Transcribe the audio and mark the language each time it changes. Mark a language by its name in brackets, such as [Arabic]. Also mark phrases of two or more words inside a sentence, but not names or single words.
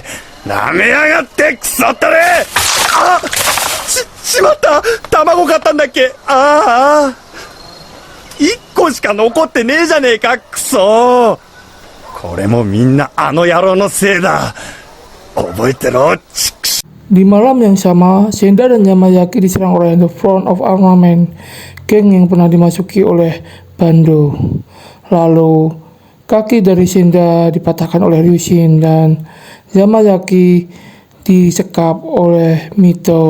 [Japanese] 舐めやがってクソったれ。あっ、しまった。卵買ったんだっけ。ああ、1個しか残ってねえじゃねえか、クソ。これもみんなあの野郎のせいだ。覚えてろ、チクシ。 [Indonesian] Di malam yang sama, Senda dan Yamazaki diserang oleh The Front of Armament, geng yang pernah dimasuki oleh Bando. Lalu, kaki dari Senda dipatahkan oleh Ryushin dan Yamazaki disekap oleh Mito.